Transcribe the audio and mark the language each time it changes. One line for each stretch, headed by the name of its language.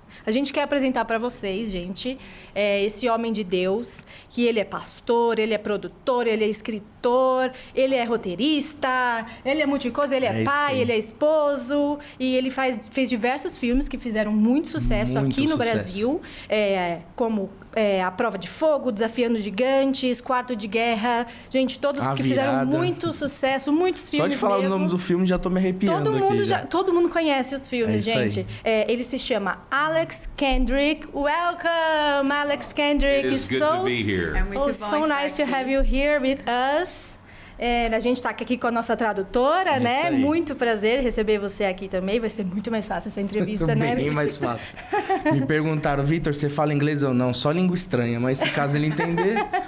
Portuguese: A gente quer apresentar para vocês, gente, esse homem de Deus, que ele é pastor, ele é produtor, ele é escritor, ele é roteirista, ele é multicoisa, ele é pai, ele é esposo, e ele fez diversos filmes que fizeram muito sucesso aqui no Brasil, como A Prova de Fogo, Desafiando Gigantes, Quarto de Guerra, gente, todos que fizeram muito sucesso, muitos filmes. Só de falar o nome do filme já tô me arrepiando todo mundo conhece os filmes, gente. Ele se chama Alex Kendrick.
English: Welcome, Alex Kendrick. It is good to be here. É muito bom so nice to have you here with us.
Portuguese: A gente está aqui com a nossa tradutora, né? Muito prazer receber você aqui também. Vai ser muito mais fácil essa entrevista, né? Bem mais fácil. Me perguntaram, Vitor, você fala inglês ou não? Só língua estranha, mas se caso ele entender...